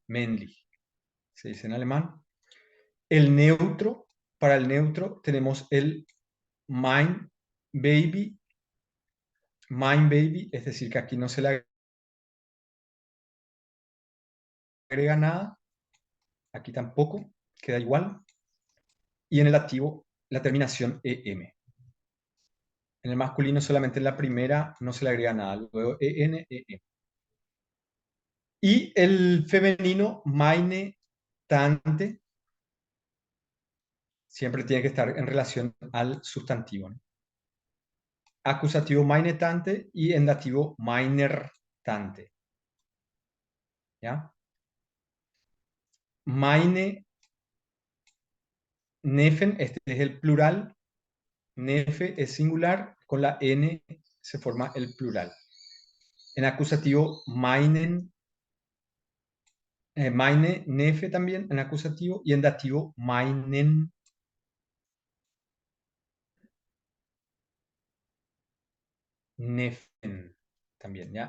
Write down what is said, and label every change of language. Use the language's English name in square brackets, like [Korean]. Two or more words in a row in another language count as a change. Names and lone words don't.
[Spanish] Männlich, se dice en alemán. El neutro, para el neutro tenemos el [German] mein Baby, [Spanish] es decir, que aquí no se le agrega nada, aquí tampoco, queda igual. Y en el activo, la terminación em. En el masculino solamente en la primera no se le agrega nada, luego en, em. Y el femenino, [German] meine, tante, [Spanish] siempre tiene que estar en relación al sustantivo, ¿no? Acusativo [German] meine tante [Spanish] y en dativo [German] meiner tante. ¿Ya? Meine Neffen, [Spanish] este es el plural. Nefe es singular, con la N se forma el plural. En acusativo [German] meine, Nefe [Spanish] también en acusativo y en dativo [German] meinen Neffen [Spanish] también, ¿ya?